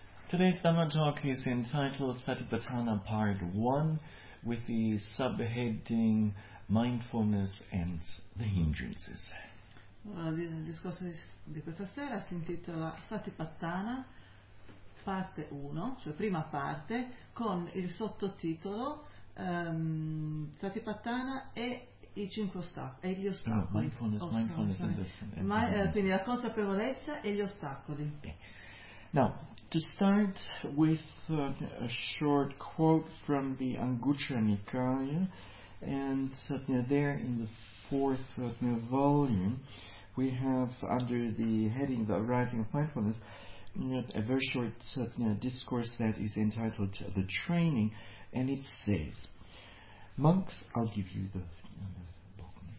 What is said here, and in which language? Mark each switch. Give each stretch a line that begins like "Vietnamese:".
English: Today's Dhamma talk is entitled Satipatthana Part 1 with the subheading Mindfulness and the Hindrances.
Italian: Il discorso di questa sera si intitola Satipatthana Parte 1, cioè prima parte, con il sottotitolo Satipatthana e i cinque ostacoli, e gli ostacoli. Mindfulness, quindi la consapevolezza e gli ostacoli.
English: Okay. Now, to start with a short quote from the Anguttara Nikaya, and there in the fourth volume, we have under the heading The Arising of Mindfulness a very short discourse that is entitled The Training, and it says, Monks, I'll give you the book.